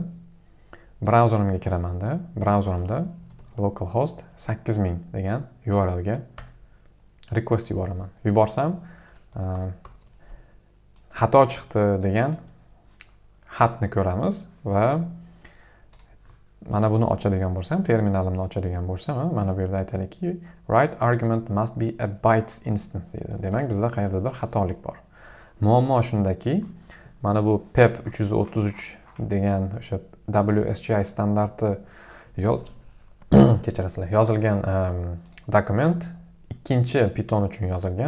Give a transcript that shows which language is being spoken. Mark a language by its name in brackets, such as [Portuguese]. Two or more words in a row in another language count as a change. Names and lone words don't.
[Uzbek] Brauzerimga kiramanda, brauzerimda localhost 8000 degan URL ga request yuboraman. Yuborsam xato chiqdi degan xatni ko'ramiz va mana buni ochadigan bo'lsam, terminalimni ochadigan bo'lsam, mana bu yerda aytadiki, [English] write argument must be a bytes instance deydi. [Uzbek] Demak, bizda qayerdadir xatolik bor. Muammo shundaki, mana bu PEP 333 degan o'sha WSGI standarti kechirasizlar, yozilgan dokument ikkinchi Python uchun yozilgan.